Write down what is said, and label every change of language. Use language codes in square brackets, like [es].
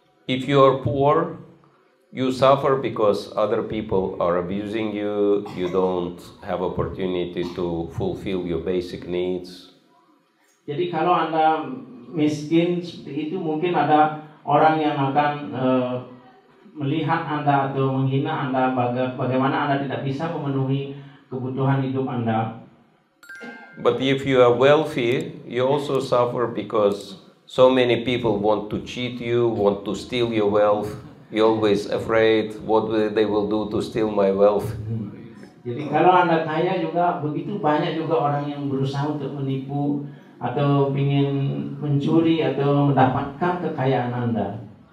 [en] If you are poor, you suffer because other people are abusing you. You don't have opportunity to fulfill your basic needs. [id] Jadi kalau Anda miskin seperti itu, mungkin ada orang yang akan melihat Anda atau menghina Anda bagaimana Anda tidak bisa memenuhi kebutuhan hidup Anda. [en] But if you are wealthy, you also suffer because so many people want to cheat you, want to steal your wealth. You're always afraid what they will do to steal my wealth. [id] Jadi kalau Anda kaya juga begitu banyak juga orang yang berusaha untuk menipu atau ingin mencuri atau mendapatkan kekayaan Anda.